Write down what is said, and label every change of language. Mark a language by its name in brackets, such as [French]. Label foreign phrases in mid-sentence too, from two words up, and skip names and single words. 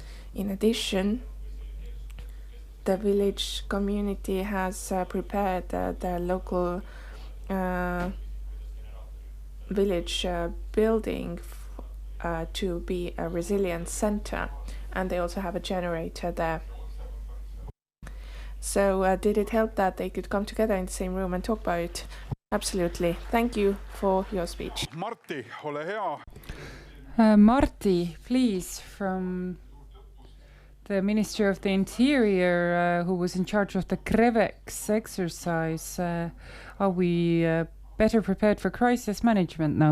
[English] In addition, the village community has prepared the local village building to be a resilience center, and they also have a generator there. So did it help that they could come together in the same room and talk about it? Absolutely. Thank you for your speech. [Estonian] Martti, ole hea. Martti, [English] please, from the Ministry of the Interior, who was in charge of the CREVEX exercise. Are we better prepared for crisis management now?